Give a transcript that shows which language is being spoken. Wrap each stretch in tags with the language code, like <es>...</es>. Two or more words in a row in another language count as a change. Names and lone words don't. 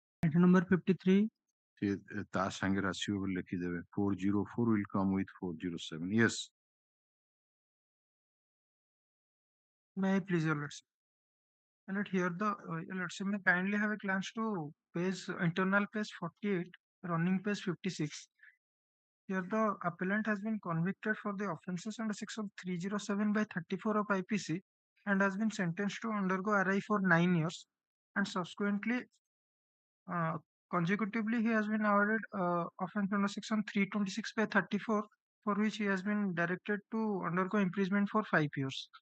<en>Item number 53.</en> <or>ସେ ତା ସାଙ୍ଗରେ ଆସିବ ବୋଲି ଲେଖିଦେବେ</or> <en>404 will come with 407. Yes. May I please, Your Lordship? And here Your Lordship, may kindly have a glance to internal page 48, running page 56. Here the appellant has been convicted for the offences under section 307 by 34 of IPC and has been sentenced to undergo RI for 9 years, and subsequently consecutively he has been awarded offence under section 326 by 34, for which he has been directed to undergo imprisonment for 5 years.</en>